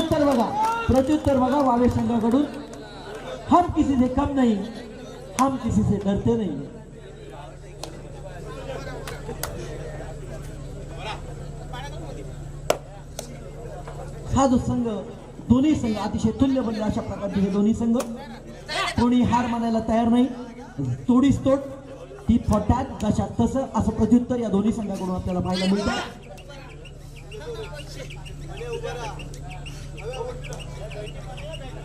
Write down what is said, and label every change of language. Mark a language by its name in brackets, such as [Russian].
[Marathi] वा प्रत्युत्तर बघा वावे संघाकडून। [Hindi] हम किसी से कम नहीं, हम किसी से डरते नहीं। [Marathi] हा जो संघ, दोन्ही संघ अतिशय तुल्यबद्ध अशा प्रकारचे हे दोन्ही संघ, कोणी हार मानायला तयार नाही। तोडीस तोड ती फटात जशा तसं असं प्रत्युत्तर या दोन्ही संघाकडून आपल्याला पाहायला मिळतं।